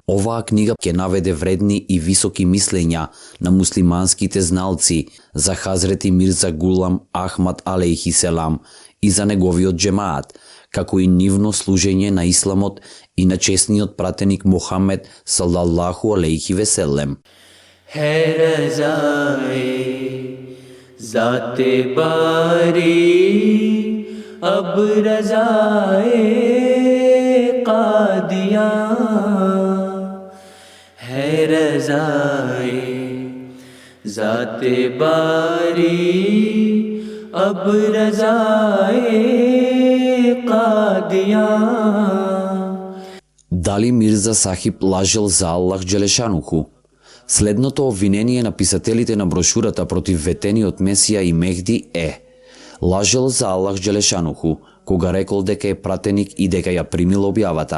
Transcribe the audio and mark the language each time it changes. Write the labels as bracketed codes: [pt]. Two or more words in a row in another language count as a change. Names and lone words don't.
[mk] Оваа книга ќе наведе вредни и високи мислења на муслиманските зналци за Хазрети Мирза Гулам Ахмад [ar] عليه السلام [mk] и за неговиот џемаат, како и нивно служење на исламот и на чесниот пратеник Мухамед [ar] صلى الله عليه وسلم. [ur] ہے رضائے ذاتِ باری اب رضائے قادیاں ہے رضائے ذاتِ باری اب رضائے قادیاں. [mk] Дали Мирза Сахиб лажел за [ar] الله جل شأنه? [mk] Следното обвинение на писателите на брошурата против ветениот Месија и Мехди е: лажел за [ar] الله جل شأنه, [mk] кога рекол дека е пратеник и дека ја примил објавата.